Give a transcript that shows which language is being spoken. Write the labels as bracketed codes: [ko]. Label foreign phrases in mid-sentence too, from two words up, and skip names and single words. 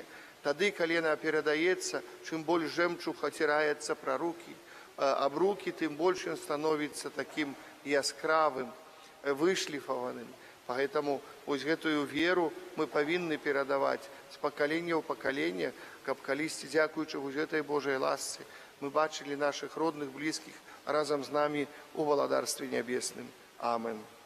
[be] Тады, калі яна перадаецца, чым больш жэмчуг аціраецца пра рукі, аб рукі, тым больш ён становіцца такім яскравым, вышліфаваным. Поэтому вось гэтую веру мы павінны перадаваць з пакалення ў пакаленне, каб калісьці, дзякуючы вось гэтай Божай ласцы, мы бачили [ru] наших родных, близких [be] разом [ru] с нами [be] у Валадарстве Небесным. Амен.